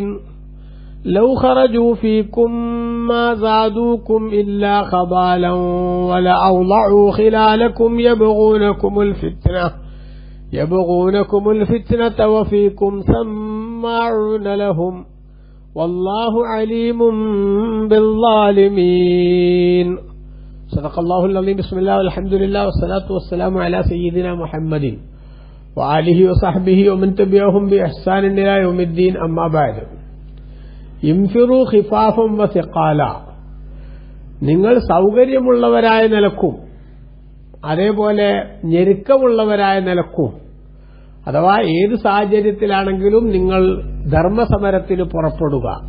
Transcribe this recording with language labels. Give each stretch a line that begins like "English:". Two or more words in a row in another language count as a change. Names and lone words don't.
Arabic: لو خرجوا فيكم ما زادوكم إلا خبالا ولأوضعوا خلالكم يبغونكم الفتنة وفيكم سماعون لهم والله عليم بالظالمين. صدق الله العظيم. بسم الله والحمد لله والصلاة والسلام على سيدنا محمد وآله وصحبه ومن تبعهم بإحسان إلى يوم الدين. أما بعد. انفروا خفافا وثقالا,
Malayalam: നിങ്ങൾ സൗകര്യമുള്ളവരായ നിലക്കും അതേപോലെ ഞെരുക്കമുള്ളവരായ നിലക്കും, അഥവാ ഏത് സാഹചര്യത്തിലാണെങ്കിലും നിങ്ങൾ ധർമ്മസമരത്തിന് പുറപ്പെടുക.